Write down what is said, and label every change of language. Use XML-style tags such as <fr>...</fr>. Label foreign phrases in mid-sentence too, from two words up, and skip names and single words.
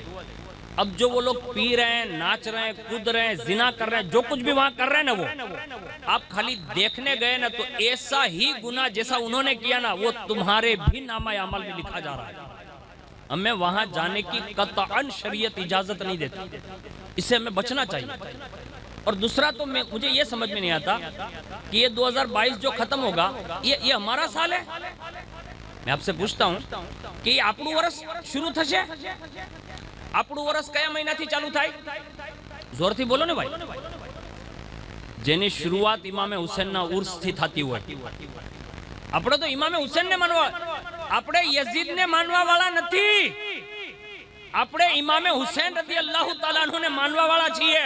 <ur>اب جو وہ لوگ پی رہے ہیں، ناچ رہے ہیں، کود رہے ہیں، زنا کر رہے ہیں، جو کچھ بھی وہاں کر رہے ہیں نا، وہ آپ خالی دیکھنے گئے نا تو ایسا ہی گناہ جیسا انہوں نے کیا نا وہ تمہارے بھی نامہ اعمال میں لکھا جا رہا ہے۔ ہمیں وہاں جانے کی قطعاً شریعت اجازت نہیں دیتی، اس سے ہمیں بچنا چاہیے۔ اور دوسرا تو مجھے یہ سمجھ میں نہیں آتا کہ یہ 2022 جو ختم ہوگا یہ ہمارا سال ہے۔ میں آپ سے پوچھتا ہوں کہ یہ</ur> <gu>આપણું વર્ષ શરૂ થશે؟ આપણું વર્ષ કયા મહિનાથી ચાલુ થાય? જોરથી બોલો ને ભાઈ। જેની શરૂઆત ઇમામે હુસૈનના ઉર્સથી થતી હોય। આપણે તો ઇમામે હુસૈનને માનવા, આપણે યઝીદને માનવા વાળા નથી, આપણે ઇમામે હુસૈન રદિયલ્લાહુ તાઆલા અન્હુને માનવા વાળા છીએ।</gu>